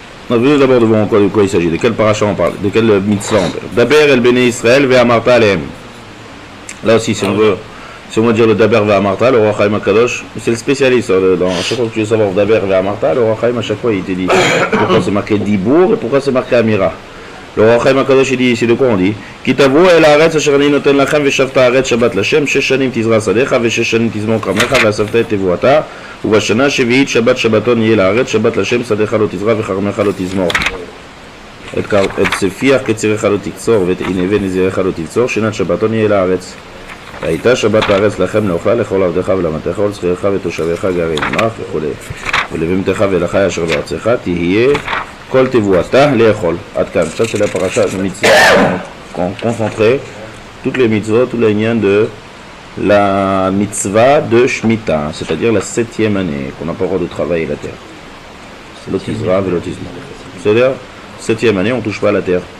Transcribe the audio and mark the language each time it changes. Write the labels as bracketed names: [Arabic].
[French] On va d'abord de voir de quoi il s'agit, de quelle paracha on parle, de quelle mitzvah on parle. [Hebrew] Daber el Bnei Israël, Ve'amarta alehem. [French] Là aussi, si on veut dire le Daber Ve'amarta, le Roi Chaim HaKadosh, c'est le spécialiste. Dans chaque fois que tu veux savoir Daber Ve'amarta, le Roi Chaim à chaque fois il te dit pourquoi c'est marqué Dibour et pourquoi c'est marqué Amira. Le Roi Chaim HaKadosh il dit ici de quoi on dit [Hebrew] Ki tavo el haaretz asher ani noten lachem veshavta haaretz shabbat lashem 6 shanim tizra sadecha ו6 shanim tizmor karmecha ואספת את תבואתה ובשנה השביעית שבת שבתון יהיה לארץ שבת לשם שדך לא תזרע וכרמך לא תזמור את ספיח קצירך לא תקצור ואת ענבי נזירך לא תקצור שנת שבתון יהיה לארץ והייתה שבת הארץ לכם לאוכלה לכל עבדך ולמתך ולשכירך ותושביך גרים לך וכו' ולבהמתך ולחי אשר בארצך תהיה Kol tevuata le'echol. Adkan. [French] Ça c'est la paracha de mitzvah. Concentrer toutes les mitzvot, tous les liens de la mitzvah de Shemitah, c'est-à-dire la 7e année, qu'on n'a pas le droit de travailler la terre. C'est l'otizra et l'otizma. C'est-à-dire, 7e année, on ne touche pas à la terre.